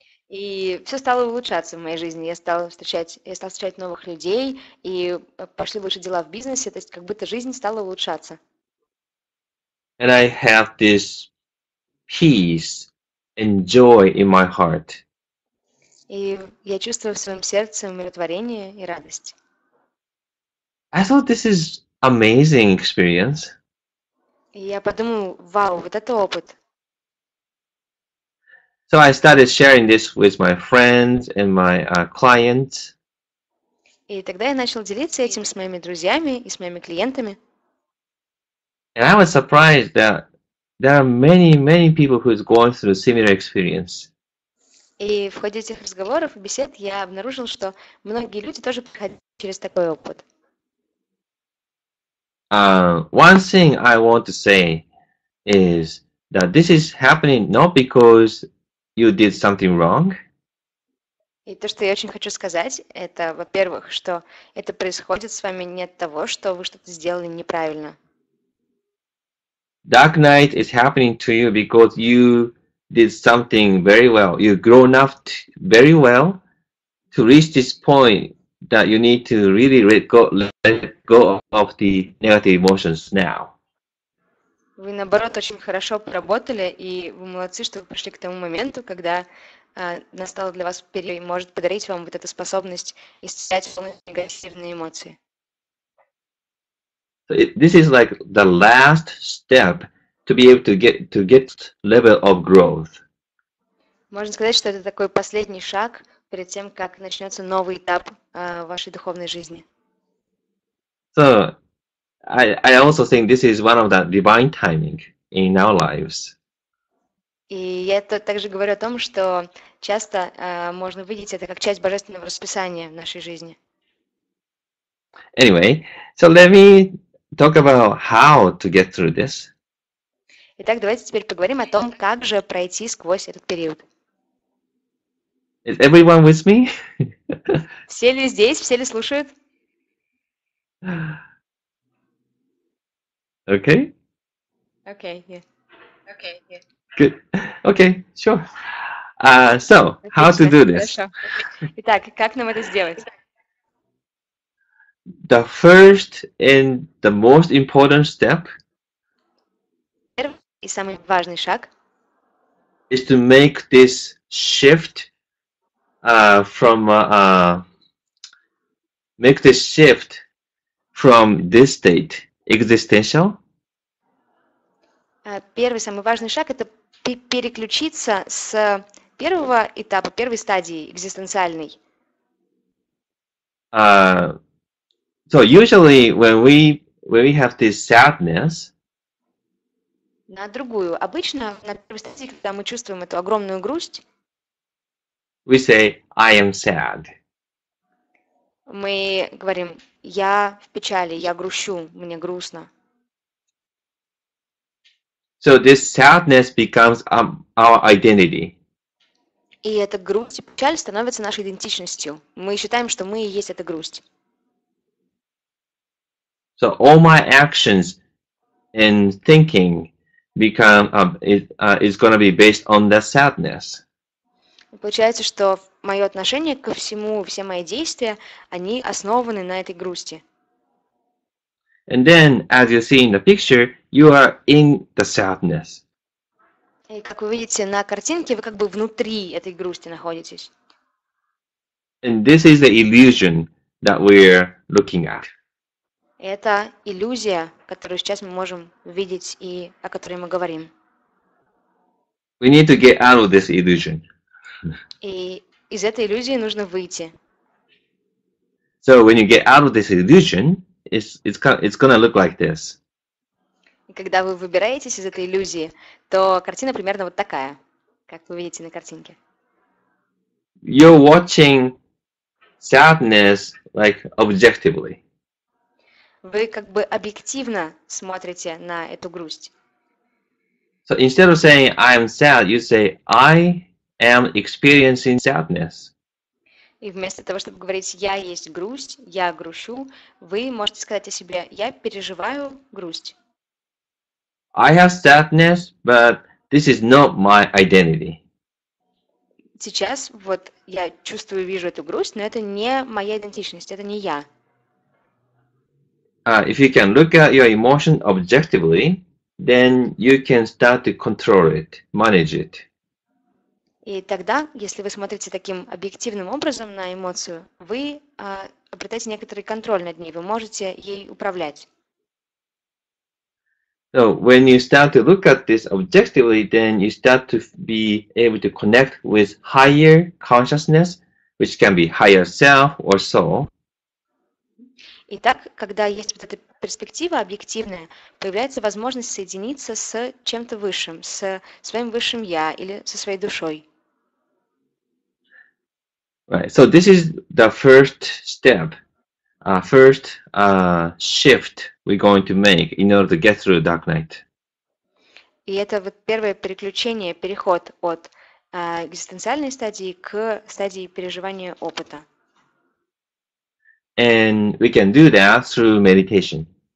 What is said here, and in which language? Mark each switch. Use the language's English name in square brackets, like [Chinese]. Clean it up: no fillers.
[Russian] И все стало улучшаться в моей жизни. Я стала встречать новых людей, и пошли лучше дела в бизнесе, то есть как будто жизнь стала улучшаться. [English] And I have this peace and joy in my heart. [Russian] И я чувствую в своем сердце умиротворение и радость. [English] I thought this is amazing experience. [Russian] И я подумала, вау, вот это опыт. [English] So I started sharing this with my friends and my clients. [Russian] И тогда я начал делиться этим с моими друзьями и с моими клиентами. [English] And I was surprised that there are many people who's going through similar experience. [Russian] И в ходе этих разговоров и бесед я обнаружил, что многие люди тоже проходят через такой опыт. [English] One thing I want to say is that this is happening not because you did something wrong. [Russian] И то, что я очень хочу сказать, это, во-первых, что это происходит с вами не от того, что вы что-то сделали неправильно. [English] Dark night is happening to you because you did something very well. You've grown up very well to reach this point that you need to really let go of the negative emotions now. [Russian] Вы, наоборот, очень хорошо поработали, и вы молодцы, что вы пришли к тому моменту, когда настал для вас период, и может подарить вам вот эту способность исцелять полностью негативные эмоции. [English] So this is like the last step to be able to get level of growth. [Russian] Можно сказать, что это такой последний шаг перед тем, как начнется новый этап вашей духовной жизни. [English] So I also think this is one of the divine timing in our lives. [Russian] И я также говорю о том, что часто можно видеть это как часть божественного расписания в нашей жизни. [English] Anyway, so let me talk about how to get through this. [Russian] Итак, давайте теперь поговорим о том, как же пройти сквозь этот период. [English] Is everyone with me? [Russian] Все ли здесь? Все ли слушают? [English] Okay. [Russian] Окей. [English] Good. Okay, sure. So, how to do this? [Russian] Хорошо. Итак, как нам это сделать? [English] The first and the most important step [Russian] Первый и самый важный шаг [English] is to make this shift from this state, existential, [Russian] Первый, самый важный шаг – это переключиться с первого этапа, первой стадии, экзистенциальной. [English] So usually when we have this sadness, [Russian] На другую. Обычно на первой стадии, когда мы чувствуем эту огромную грусть, [English] we say, I am sad. [Russian] мы говорим, я в печали, я грущу, мне грустно. [English] So this sadness becomes our identity. [Russian] И эта грусть и печаль становится нашей идентичностью. Мы считаем, что мы и есть эта грусть. [English] So all my actions and thinking is going to be based on that sadness. [Russian] И получается, что мое отношение ко всему, все мои действия, они основаны на этой грусти. [English] And then, as you see in the picture, you are in the sadness. [Russian] И как вы видите на картинке, вы как бы внутри этой грусти находитесь. [English] And this is the illusion that we're looking at. [Russian] Это иллюзия, которую сейчас мы можем видеть и о которой мы говорим. [English] We need to get out of this illusion. [Russian] И из этой иллюзии нужно выйти. [English] So when you get out of this illusion, it's going to look like this. [Russian] И когда вы выбираетесь из этой иллюзии, то картина примерно вот такая, как вы видите на картинке. [English] You're watching sadness like objectively. [Russian] Вы как бы объективно смотрите на эту грусть. [English] So instead of saying I am sad, you say I am experiencing sadness. [Russian] И вместо того, чтобы говорить «я есть грусть», «я грущу», вы можете сказать о себе «я переживаю грусть». [English] I have sadness, but this is not my identity. [Russian] Сейчас вот я чувствую, вижу эту грусть, но это не моя идентичность, это не я. [English] If you can look at your emotion objectively, then you can start to control it, manage it. [Russian] И тогда, если вы смотрите таким объективным образом на эмоцию, вы обретаете некоторый контроль над ней, вы можете ей управлять. [English] So when you start to look at this objectively, then you start to be able to connect with higher consciousness, which can be higher self or soul. [Russian] Итак, когда есть вот эта перспектива объективная, появляется возможность соединиться с чем-то высшим, с своим высшим я или со своей душой. [English] Right. So this is the first step, first shift we're going to make in order to get through dark night. [Russian] И это вот первое переключение, переход от экзистенциальной стадии к стадии переживания опыта. [English] And we can do that through meditation.